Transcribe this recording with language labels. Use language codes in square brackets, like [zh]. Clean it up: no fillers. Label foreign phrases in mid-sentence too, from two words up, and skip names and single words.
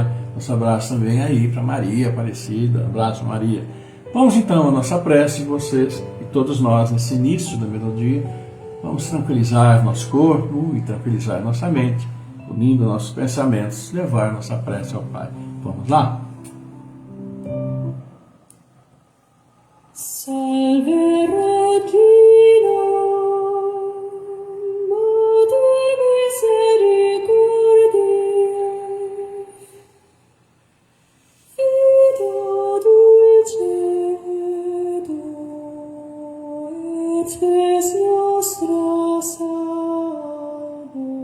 [pt] Nosso abraço também aí para Maria Aparecida, abraço Maria. Vamos então à nossa prece, vocês e todos nós, nesse início da melodia, vamos tranquilizar nosso corpo e tranquilizar nossa mente, unindo nossos pensamentos, levar nossa prece ao Pai. Vamos lá? [la] Salve Regina, Mater misericordiae, Vita dulcedo, et spes nostra salvo.